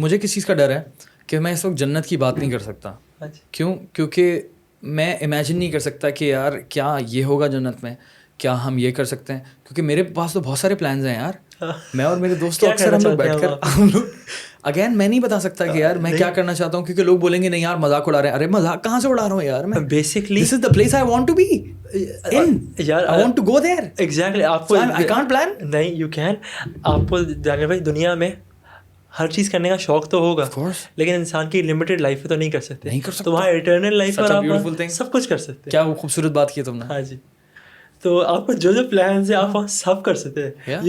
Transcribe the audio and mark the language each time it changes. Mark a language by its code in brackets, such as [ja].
[ur] مجھے کس چیز کا ڈر ہے کہ میں اس وقت جنت کی بات نہیں کر سکتا. کیوں؟ کیونکہ میں امیجن نہیں کر سکتا کہ یار کیا یہ ہوگا جنت میں, کیا ہم یہ کر سکتے ہیں, کیونکہ میرے پاس تو بہت سارے پلانز ہیں یار. میں اور میرے دوستوں اکثر ہم لوگ بیٹھ کر ہم لوگ اگین میں نہیں بتا سکتا کہ یار میں کیا کرنا چاہتا ہوں, کیونکہ لوگ بولیں گے نہیں یار مذاق اڑا رہے ہیں. ارے مذاق کہاں سے اڑا رہا ہوں یار, میں [en] Basically this is the place I want to be in, I want to go there. [ur] Exactly. آپ کو [en] I can't plan. نہیں you can. [ur] آپ کو جانے بھائی دنیا میں ہر چیز کرنے کا شوق تو ہوگا, لیکن انسان کی لمیٹیڈ لائف ہے تو نہیں کر سکتے. تو وہاں ایٹرنل لائف میں آپ سب کچھ کر سکتے. کیا وہ خوبصورت بات کی تم نے. ہاں جی. تو آپ کو جو پلانس ہیں آپ وہاں سب کر سکتے ہیں.